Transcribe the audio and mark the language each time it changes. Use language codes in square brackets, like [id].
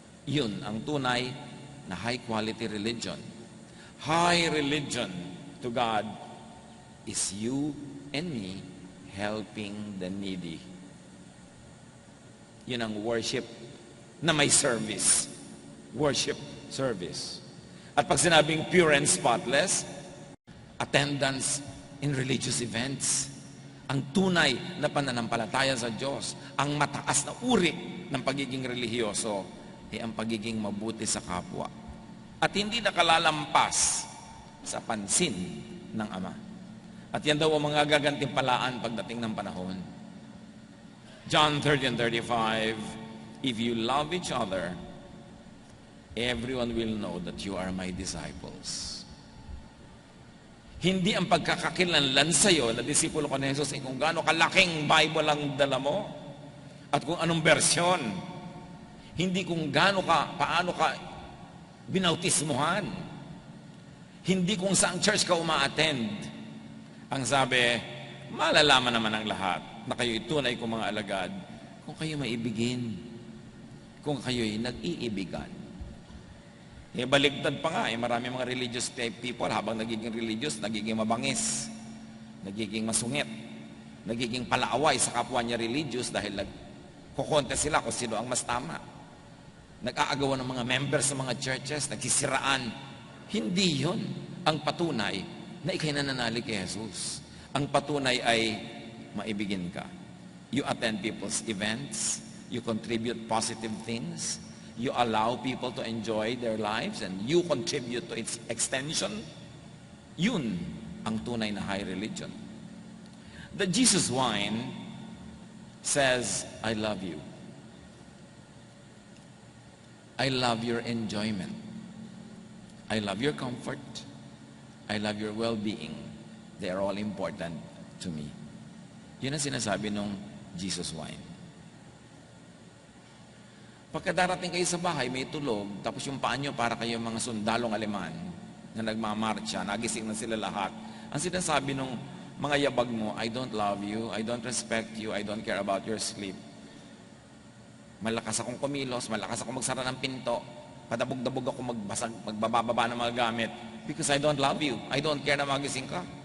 [tl] Yun ang tunay na [en] high-quality religion. High religion to God is you and me helping the needy. [tl] Yun ang worship na may service. Worship service. At pag sinabing [en] pure and spotless, attendance in religious events. [tl] Ang tunay na pananampalataya sa Diyos, ang mataas na uri ng pagiging relihiyoso, ay ang pagiging mabuti sa kapwa. At hindi nakalalampas sa pansin ng Ama. At yan daw ang mga gagantimpalaan pagdating ng panahon. [en] John 30:35, if you love each other, everyone will know that you are my disciples. [tl] Hindi ang pagkakakilanlan sa'yo na disipulo ko ni Jesus ay kung gaano kalaking Bible ang dala mo at kung anong bersyon. Hindi kung gaano ka, paano ka binautismuhan. Hindi kung saang church ka uma-attend. Ang sabi, malalaman naman ng lahat na kayo'y tunay kong mga alagad kung kayo maibigin, kung kayo'y nag-iibigan. Baligtad pa nga, marami mga [en] religious type people, [tl] habang nagiging religious, nagiging mabangis, nagiging masungit. nagiging palaaway sa kapwa niya religious dahil nagkukonte sila kung sino ang mas tama. Nag-aagawan ng mga members sa mga churches, nagsisiraan. Hindi yun ang patunay na ikay nananalig kay Jesus. Ang patunay ay maibigin ka. [en] You attend people's events, you contribute positive things, you allow people to enjoy their lives, and you contribute to its extension. [tl] Yun ang tunay na high religion. [en] The Jesus wine says, I love you. I love your enjoyment. I love your comfort. I love your well-being. They are all important to me. [tl] Yun ang sinasabi ng Jesus wine. Pagka darating kayo sa bahay, may tulog, tapos yung paa nyo para kayo mga sundalong Aleman na nagmamarcha, nagising na sila lahat. Ang sinasabi ng mga yabag mo, [en] I don't love you, I don't respect you, I don't care about your sleep. [tl] Malakas akong kumilos, malakas akong magsara ng pinto, padabog-dabog ako magbababa ng mga gamit [en] because I don't love you, I don't care [tl] na magising ka.